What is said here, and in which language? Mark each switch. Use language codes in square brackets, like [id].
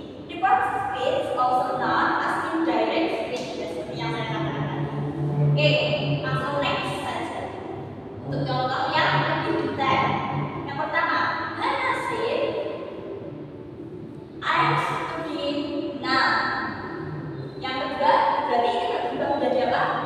[en] Reported speech also known as indirect speech, [id] seperti yang saya katakan tadi. Oke, langsung next saja. Untuk contoh yang lebih detail. Yang pertama, [en] Hannah said, I'm studying now. [id] Yang kedua, berarti ini berubah menjadi apa?